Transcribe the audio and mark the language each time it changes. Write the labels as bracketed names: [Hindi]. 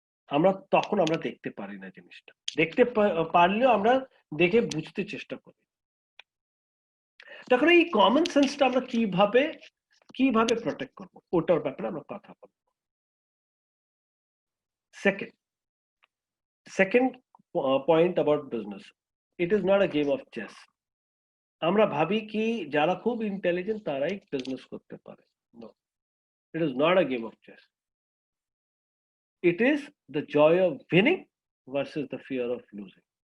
[Bangla] আমরা দেখতে পারি না জিনিসটা, দেখতে পারলেও আমরা দেখে বুঝতে চেষ্টা করি। তখন এই কমন সেন্সটা আমরা কিভাবে প্রটেক্ট করবো, ওটার ব্যাপারে আমরা কথা বলবো। [English] Second point about business, it is not a game of chess. [Bangla] আমরা ভাবি কি যারা খুব ইন্টেলিজেন্ট তারাই বিজনেস করতে পারে। [English] No, it is not a game of chess. It is the joy of winning versus the fear of losing.